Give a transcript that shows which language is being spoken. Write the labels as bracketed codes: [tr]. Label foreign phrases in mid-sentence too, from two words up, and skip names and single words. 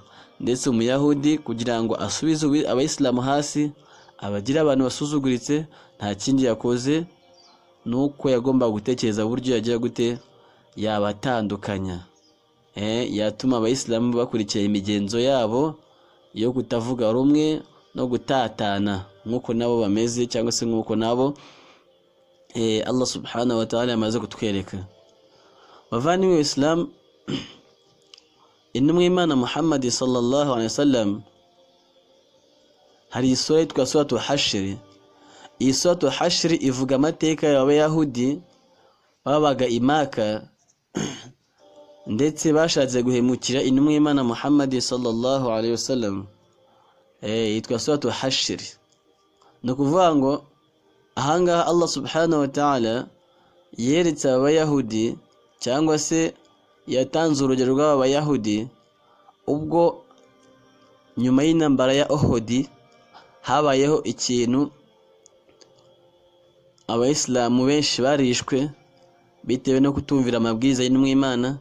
[rw] Ndetse umuyahudi kugira ngo asubize abayisilamu hasi, abagira abantu basuzuguritse, nta kindi yakoze nuko yagomba gutekereza buryo yagira gute yabatandukanya, yatuma abayisilamu bakurikira imigenzo yabo yo kutavuga rumwe no gutatana nkuko nabo bameze, cyangwa se nkuko nabo Allah [ar] سبحانه وتعالى [rw] yamaze kutwereka. Bavandimwe w'Islam, intumwa Imana Muhammad [ar] صلى الله عليه وسلم, [rw] hari isura yitwa [ar] سورة الحشر. [rw] Iyi [ar] سورة الحشر [rw] ivuga amateka y'abayahudi babaga imaka ndetse bashatse guhemukira intumwa Imana Muhammad [ar] صلى الله عليه وسلم. [rw] Yitwa [ar] سورة الحشر. [rw] No kuvuga ngo ahangaha Allah [ar] سبحانه وتعالى [rw] yeretse abayahudi cyangwa se yatanze urugero rw'abayahudi ubwo nyuma y'intambara ya Uhud habayeho ikintu abayisilamu benshi barishwe bitewe no kutumvira amabwiriza y'Imana.